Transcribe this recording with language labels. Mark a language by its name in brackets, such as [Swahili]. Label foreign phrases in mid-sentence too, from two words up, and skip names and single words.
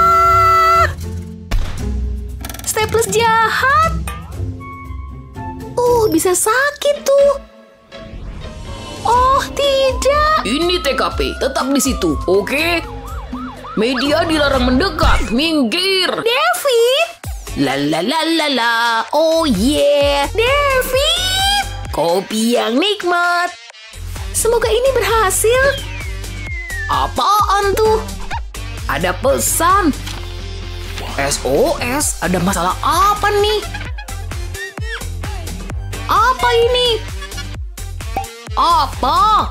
[Indonesian] Staples jahat. bisa sakit tuh. Oh, tidak. Ini TKP, tetap di situ, oke? Media dilarang mendekat, minggir. David! La la la la la, oh yeah. David! Kopi yang nikmat. Semoga ini berhasil. Apaan tuh? Ada pesan. SOS, ada masalah apa nih? Apa ini? Apa?